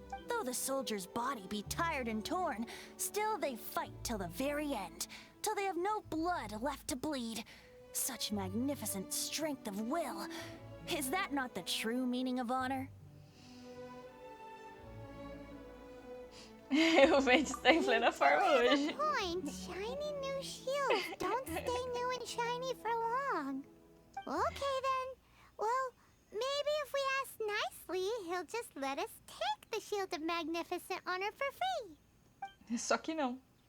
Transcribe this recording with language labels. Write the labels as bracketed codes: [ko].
[en] Though the soldier's body be tired and torn, still they fight till the very end, till they have no blood left to bleed. Such magnificent strength of will. Is that not the true meaning of honor? [pt] O Venti está em plena forma hoje. [en] Point. Shiny new shields don't stay new and shiny for long. Okay then. Well, maybe if we ask nicely, he'll just let us take the shield of magnificent honor for free. [pt] Só que não.